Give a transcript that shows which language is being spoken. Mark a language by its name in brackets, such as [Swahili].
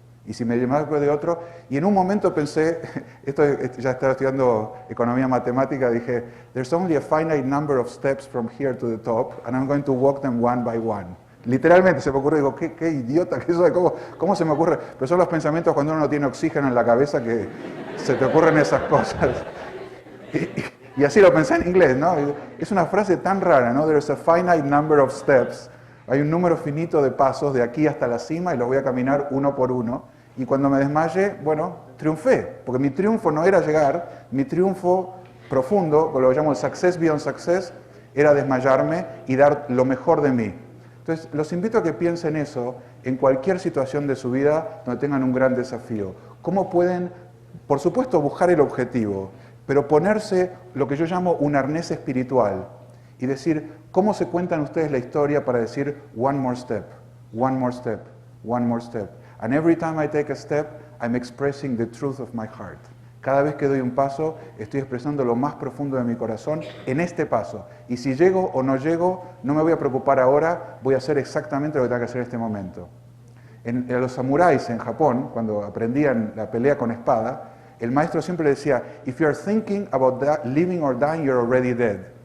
[Spanish] Y si me desmayo después de otro, y en un momento pensé, ya estaba estudiando economía matemática, dije, [English] there's only a finite number of steps from here to the top, and I'm going to walk them one by one. [Spanish] Literalmente se me ocurrió, digo, qué idiota que eso, ¿cómo se me ocurre? Pero son los pensamientos cuando uno no tiene oxígeno en la cabeza que se te ocurren esas cosas. Y así lo pensé en inglés, ¿no? Es una frase tan rara, ¿no? [English] There's a finite number of steps. [Spanish] Hay un número finito de pasos de aquí hasta la cima y los voy a caminar uno por uno. Y cuando me desmaye, bueno, triunfé. Porque mi triunfo no era llegar, mi triunfo profundo, lo que llamo el [English] success beyond success, [Spanish] era desmayarme y dar lo mejor de mí. Entonces, los invito a que piensen eso en cualquier situación de su vida donde tengan un gran desafío. ¿Cómo pueden, por supuesto, buscar el objetivo? Pero ponerse lo que yo llamo un arnés espiritual y decir, ¿cómo se cuentan ustedes la historia para decir [English] one more step, one more step, [Spanish] one more step? [English] And every time I take a step, I'm expressing the truth of my heart. [Spanish] Cada vez que doy un paso, estoy expresando lo más profundo de mi corazón en este paso. Y si llego o no llego, no me voy a preocupar ahora, voy a hacer exactamente lo que tengo que hacer en este momento. A los samuráis en Japón, cuando aprendían la pelea con espada, el maestro siempre le decía, [English] if you're thinking about living or dying, you're already dead.